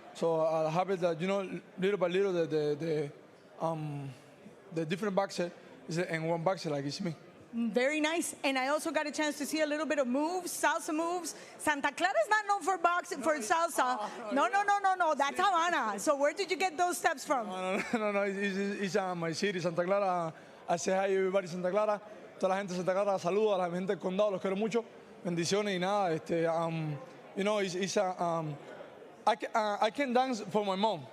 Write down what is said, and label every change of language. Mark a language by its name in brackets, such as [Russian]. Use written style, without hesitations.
[English] So I have it that, you know, little by little, the different boxer is in one boxer, like it's me. Very nice. And I also got a chance to see a little bit of moves, salsa moves. Santa Clara is not known for boxing, for salsa. No. That's Havana. So where did you get those steps from? No. It's my city, Santa Clara. I say hi everybody, Santa Clara. [Spanish] Toda la gente de Santa Clara, saludo a la gente del condado, los quiero mucho. Bendiciones y nada. [English] You know, I can dance for my mom.